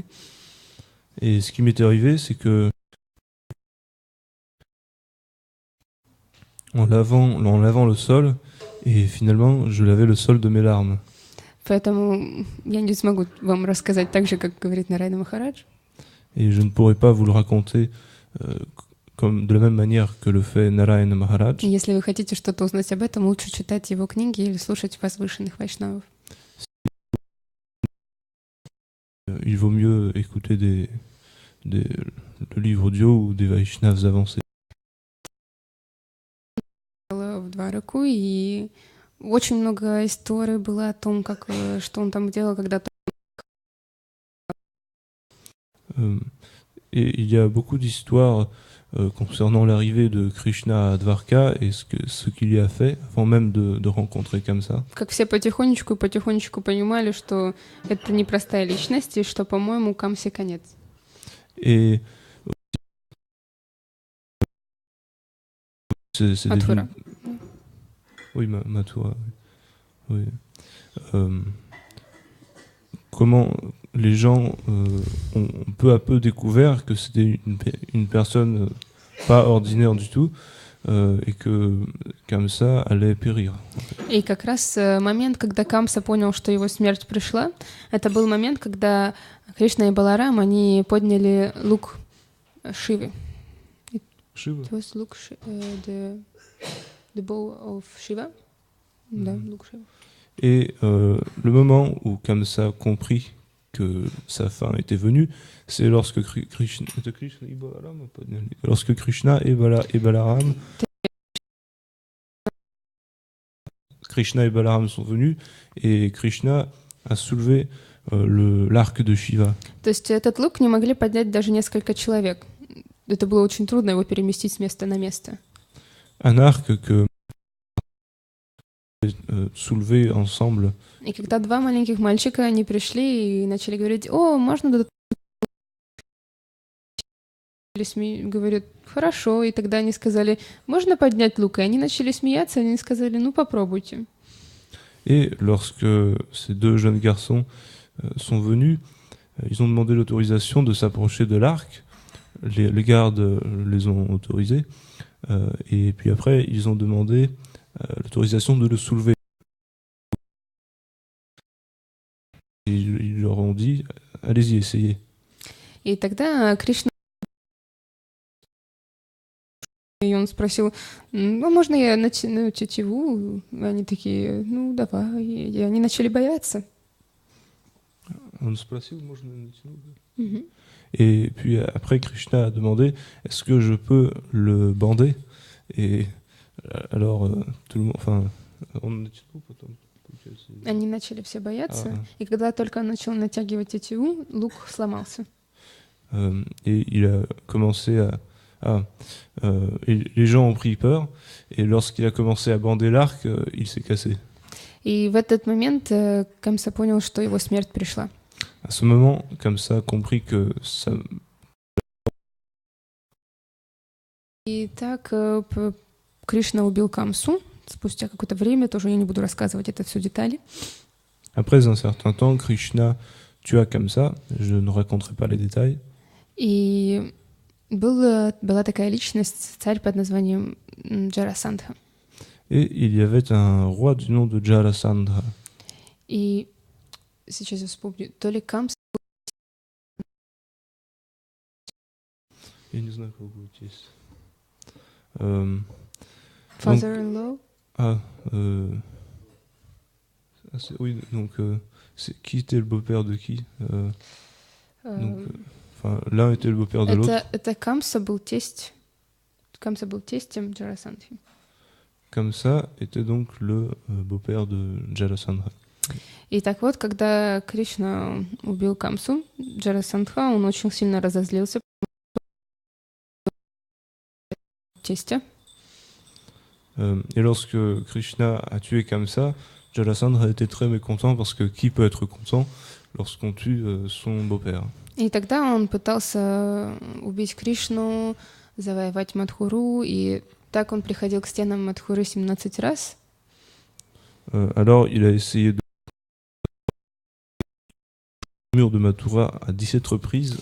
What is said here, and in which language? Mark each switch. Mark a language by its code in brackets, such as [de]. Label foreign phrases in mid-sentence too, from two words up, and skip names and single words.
[fr] Et ce qui m'est arrivé, c'est que en lavant le sol, et finalement, je lavais le sol de mes larmes. [ru] Поэтому я не смогу вам рассказать так же, как говорит Нараяна Махарадж. [fr] Et je ne pourrais pas vous le raconter comme de la même manière que le fait Narayana Maharaj. [ru] Если вы хотите что-то узнать об этом, лучше читать его книги или слушать возвышенных вайшнавов. [fr] Il vaut mieux écouter le livre audio ou des Vaishnavas avancés. [ru] В Двараку, и очень много историй было о том, что он там делал когда-то. [fr] Et il y a beaucoup d'histoires concernant l'arrivée de Krishna à Dvarka et ce qu'il y a fait avant même de rencontrer Kamsa. [ru] Как все потихонечку понимали, что это непростая личность, и что, по-моему, Камсе конец. [fr] Et c'est [ru] Матхура. [fr] Oui, Mathura. Oui. Comment les gens ont peu à peu découvert que c'était une personne pas ordinaire du tout et que Kamsa allait périr. [ru] И как раз момент, когда Камса понял, что его смерть пришла, это был момент, когда Кришна и Баларам, они подняли лук Шивы. [en] Shiva. It was look, the bow of Shiva. [ru] Да, лук Шивы. [fr] Et le moment où Kamsa comprit que sa fin était venue, c'est lorsque Krishna et Balaram sont venus et Krishna a soulevé l'arc de Shiva. [ru] То есть этот лук не могли поднять даже несколько человек. Это было очень трудно его переместить с места на место. [fr] Un arc que soulevé ensemble. [ru] И когда два маленьких мальчика, они пришли и начали говорить: «О, можно?» Говорят: «Хорошо». И тогда они сказали: «Можно поднять лук?» И они начали смеяться, и они сказали: «Ну, попробуйте». [fr] Et lorsque ces deux jeunes garçons sont venus, ils ont demandé l'autorisation de s'approcher de l'arc. Les gardes les ont autorisés. Et puis après, ils ont demandé l'autorisation de le soulever. Et ils leur ont dit, allez-y, essayez. [ru] И тогда Кришна, и он спросил, ну, можно я натяну тетиву? Они такие, ну, давай. И они начали бояться. On sпросил, можно натянуть? [fr] Et puis après, Krishna a demandé, est-ce que je peux le bander? Et alors, tout le monde, enfin, [ru] он натянул потом. Они начали все бояться, и когда только он начал натягивать тетиву, лук сломался. [fr] Et il a commencé et les gens ont pris peur, et lorsqu'il a commencé à bander l'arc, il s'est cassé. [ru] И в этот момент Камса понял, что его смерть пришла. [fr] À ce moment, Kamsa compris que ça. [ru] И так Кришна убил Камсу. Спустя какое-то время, тоже я не буду рассказывать это все детали. [fr] Après un certain temps, Krishna tua Kamsa. Je ne raconterai pas les détails. [ru] И была такая личность, царь под названием Джарасандха. [fr] Et il y avait un roi du nom de Jarasandha. [ru] И сейчас я вспомню, то ли Камса... Я не знаю, как будет здесь. [en] Father-in-law. [fr] Oui, donc qui était le beau-père de qui l'un était le beau-père de l'autre. [ru] Это Камса был тесть. Камса был тестем Джарасандхи. [fr] Kamsa était donc le beau-père de Jarasandha. [ru] И так вот, когда Кришна убил Камсу, Джарасандха, он очень сильно разозлился. Тестя. [fr] Et lorsque Krishna a tué Kamsa, Jarasandha était très mécontent parce que qui peut être content lorsqu'on tue son beau-père? [ru] И тогда он пытался убить Кришну, завоевать Мадхуру, и так он приходил к стенам Мадхуры 17 раз. [fr] Alors il a essayé de mur de Mathura à 17 reprises.